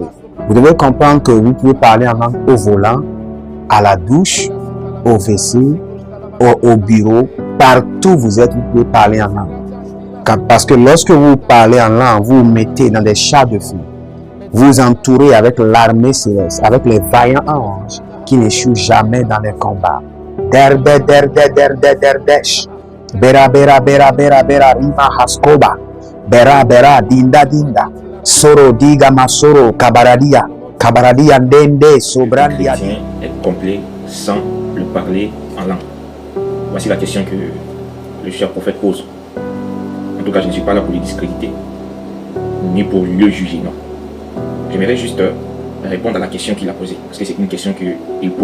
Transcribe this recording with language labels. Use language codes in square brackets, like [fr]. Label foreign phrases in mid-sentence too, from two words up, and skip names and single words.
[fr] Vous devez comprendre que vous pouvez parler en langue au volant, à la douche, au WC, au bureau, partout où vous êtes, vous pouvez parler en langue. Parce que lorsque vous parlez en langue, vous vous mettez dans des chars de feu. Vous vous entourez avec l'armée céleste, avec les vaillants anges qui n'échouent jamais dans les combats. Derbe, derbe, derbe, derbesh. Bera, bera, bera, bera, bera, rima haskoba. Bera, bera, dinda, dinda. Soro, diga, masoro, kabaradia. Kabaradia, ndende, sobrandia. Le chrétien est complet sans le parler en langue. Voici la question que le cher prophète pose. En tout cas, je ne suis pas là pour le discréditer, ni pour le juger, non. J'aimerais juste répondre à la question qu'il a posée, parce que c'est une question qu'il pose.